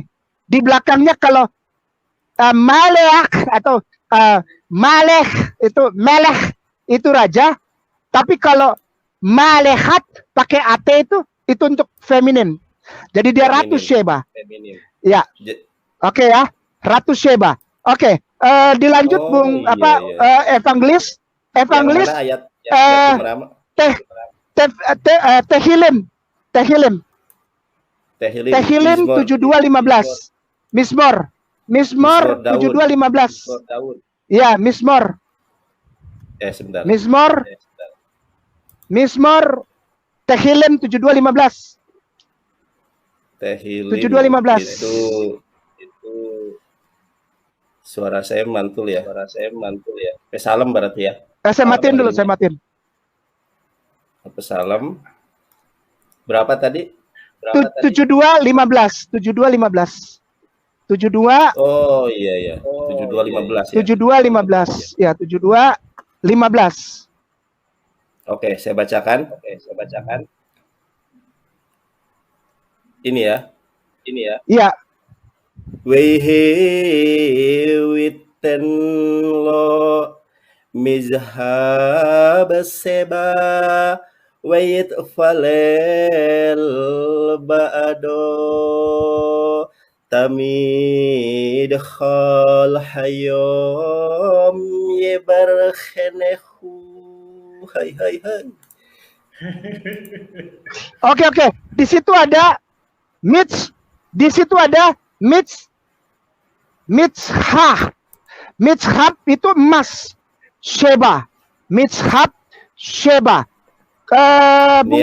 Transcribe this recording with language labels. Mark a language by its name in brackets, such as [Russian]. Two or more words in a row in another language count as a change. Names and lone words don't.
[Indonesian] Di belakangnya kalau Malek atau Melech itu raja, tapi kalau Malehat pakai AT itu untuk feminin. Jadi dia ratu Sheba. Ya. Oke ya. Ratu Sheba. Oke, dilanjut Bung Evangelis. Tehilim 72:15. Mismor 72:15. Ya, Mismor. Sebentar. Mismor Tehilim 72:15. Tehilim 72:15. Itu suara saya mantul ya. Pesalem berarti ya. Saya matiin dulu. Pesalem berapa tadi? 72:15. 72. Oh iya. 72:15 ya. 72:15. Ya, 72:15. Oke, saya bacakan. Ini ya. Iya. [Hebrew] ויחי ויתן לו מזהב שבא ויתפלל בעדו תמיד כל היום יברכנהו. [Indonesian] Hai. Oke. Di situ ada Mitz. Di situ ada Mitzhab. Mitzhab itu emas. Sheba. Mitzhab Sheba. Bung